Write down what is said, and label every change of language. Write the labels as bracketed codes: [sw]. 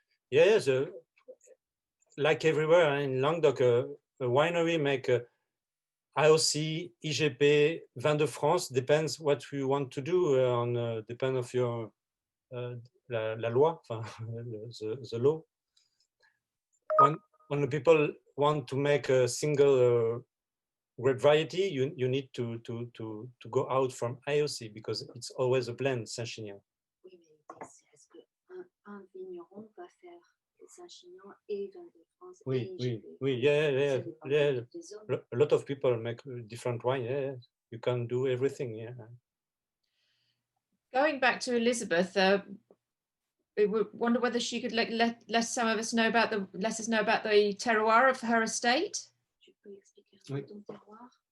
[en] Yes, like everywhere in Languedoc, a winery make AOC, IGP, Vin de France, depends what you want to do, depend of your [fr] la loi, [en] the law. When the people want to make a single grape variety, you need to go out from AOC because it's always a blend, St Chinian. [fr] Oui, mais est-ce qu'un vigneron va faire St Chinian et Vin de France? Oui, yeah. [en] A lot of people make different wine. Yeah, you can do everything. Yeah. Going back to Elizabeth, we wonder whether she could let some of us know about the terroir of her estate. [fr] Tu peux expliquer un peu ton terroir?